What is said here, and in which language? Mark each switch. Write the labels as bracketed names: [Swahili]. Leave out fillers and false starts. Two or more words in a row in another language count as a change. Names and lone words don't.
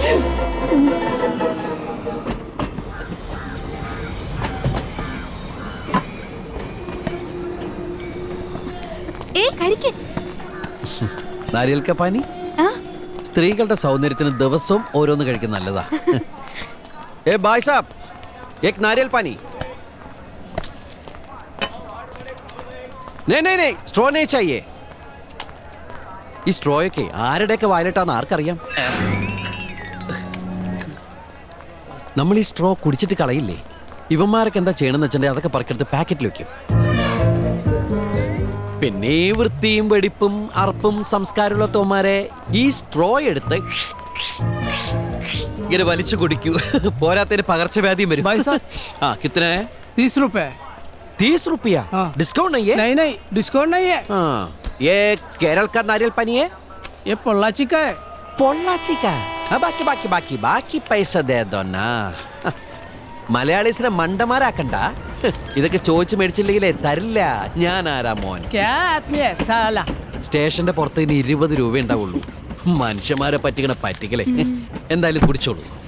[Hindi] नारियल का पानी [Malayalam] സ്ത്രീകളുടെ സൗന്ദര്യത്തിന് ദിവസവും ഓരോന്ന് കഴിക്കുന്ന നല്ലതാ. [Hindi] ए भाई साब, एक नारियल पानी. नहीं, സ്ട്രോ नहीं चाहिए. [Malayalam] ഈ സ്ട്രോയൊക്കെ ആരുടെയൊക്കെ വായിലിട്ടാന്ന് ആർക്കറിയാം? നമ്മൾ ഈ സ്ട്രോ കുടിച്ചിട്ട് കളയില്ലേ? ഇവന്മാരൊക്കെ എന്താ ചെയ്യണമെന്ന് വെച്ചിട്ടുണ്ടെങ്കിൽ അതൊക്കെ പറക്കെടുത്ത് പാക്കറ്റിൽ വെക്കും. പിന്നെ വൃത്തിയും വെടിപ്പും അറപ്പും സംസ്കാരമുള്ള തോമാരെ ഈ സ്ട്രോ എടുത്ത് ഇങ്ങനെ വലിച്ചു കുടിക്കൂ. പോരാത്തതിന് പകർച്ചവ്യാധിയും വരും. [Hindi] हाँ कितने है? 30 रुपए. 30 रुपया? डिस्काउंट नहीं है? नहीं, डिस्काउंट नहीं है. हाँ, ये केरल का नारियल पानी है? ये पोल्लाची का है. पोल्लाची का? हाँ, बाकी पैसा दे दो ना. [Malayalam] മലയാളീസിനെ മണ്ടന്മാരാക്കണ്ട. ഇതൊക്കെ ചോദിച്ചു മേടിച്ചില്ലെങ്കിലേ തരില്ല. ഞാൻ ആരാ മോൻ? സ്റ്റേഷന്റെ പുറത്ത് ഇനി 20 രൂപ ഉണ്ടാവുള്ളൂ. മനുഷ്യന്മാരെ പറ്റിക്കണേ. എന്തായാലും കുടിച്ചോളൂ.